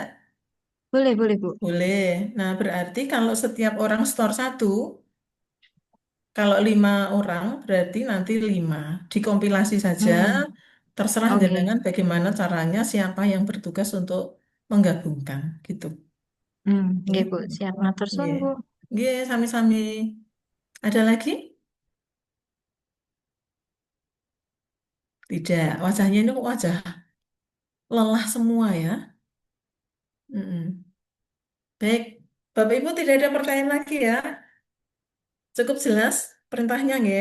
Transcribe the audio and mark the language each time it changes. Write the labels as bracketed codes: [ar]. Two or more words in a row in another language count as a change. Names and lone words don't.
[id] Boleh, Bu. Boleh. Nah, berarti kalau setiap orang store 1, kalau 5 orang, berarti nanti 5. Dikompilasi saja, terserah Oke. jenengan bagaimana caranya, siapa yang bertugas untuk menggabungkan, gitu. [jv] Nggih, Bu. Siap. Matur suwun, Nggih. Bu. Nggih, sami-sami. [id] Ada lagi? Tidak. Wajahnya ini wajah lelah semua ya. Baik, Bapak Ibu tidak ada pertanyaan lagi ya. Cukup jelas perintahnya nggih.